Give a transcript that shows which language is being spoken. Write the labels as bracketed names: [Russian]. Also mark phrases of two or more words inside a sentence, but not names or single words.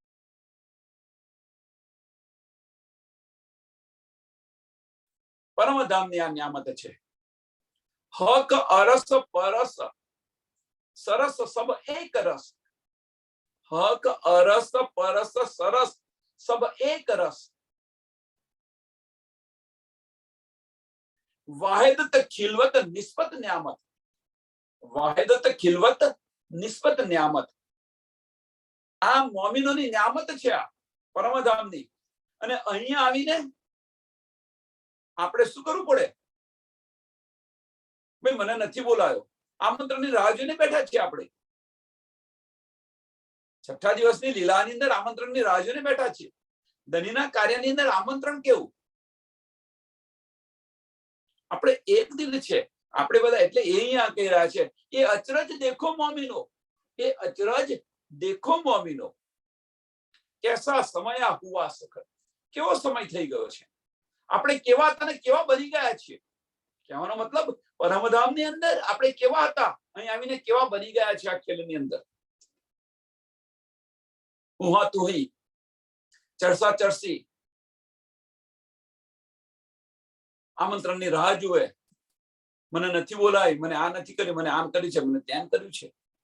[Gujarati] પરમધામની આ નિયામત છે। [Hindi] हक अरस परस सरस सब एक रस। हक अरस परस सरस सब एक रस। वाहिदत खिलवत निस्बत नियामत। वाहिदत खिलवत निस्बत नियामत [Gujarati] આ મોમિનોની નિયામત છે આ પરમધામની। અને અહીંયા આવીને આપણે શું કરવું પડે? ભાઈ મને નથી બોલાયો, આમંત્રણની રાહ જોઈને બેઠા છીએ આપણે। છઠ્ઠા દિવસની લીલાની અંદર આમંત્રણની રાહ જોઈને બેઠા છીએ। ધનીના કાર્યની અંદર આમંત્રણ કેવું? આપણે એક દિલ છે આપણે બધા, એટલે એ અહીંયા કહી રહ્યા છે એ [Hindi] अचरज देखो मोमिनो, [Gujarati] એ [Hindi] अचरज देखो मोमिनो कैसा समय हुआ सखत। [Gujarati] કેવો સમય થઈ ગયો છે, આપણે કેવા હતા ને કેવા બની ગયા છીએ। કહેવાનો મતલબ પરમધામની અંદર આપણે કેવા હતા, અહીં આવીને કેવા બની ગયા છે આ ખેલની અંદર। ઉહા તુહી, ચરસા ચરસી, આમંત્રણની રાહ જુએ, મને નથી બોલાય, મને આ નથી કર્યું, મને આમ કર્યું છે, મને તેમ કર્યું છે.